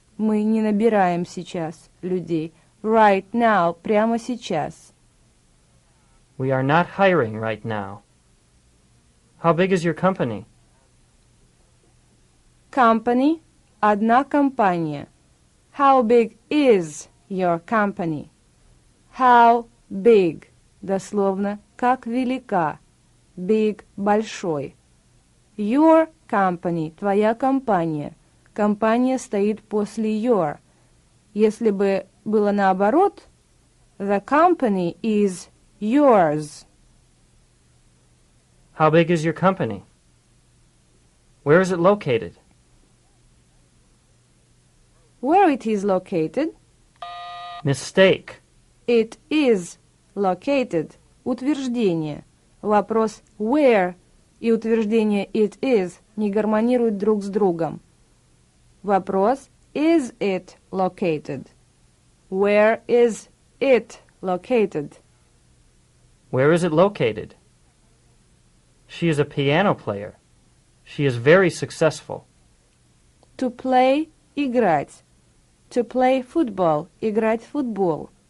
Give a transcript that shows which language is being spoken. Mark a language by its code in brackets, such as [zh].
[ru] Мы не набираем сейчас людей. [en] Right now. [ru] Прямо сейчас. [en] We are not hiring right now. How big is your company? Company. [ru] Одна компания. [en] How big is your company? How big. [ru] Дословно, как велика. [en] Big [ru] – большой. [en] Your company [ru] – твоя компания. Компания стоит после your. Если бы было наоборот, [en] the company is yours. How big is your company? Where is it located? Where it is located? Mistake. It is [ru] located – утверждение. Вопрос where и утверждение [en] it is [ru] не гармонируют друг с другом. [en] Вопрос is it located? Where is it located? Where is it located? She is a piano player. She is very successful. To play – [ru] играть. [en] To play football – [ru] играть в футбол.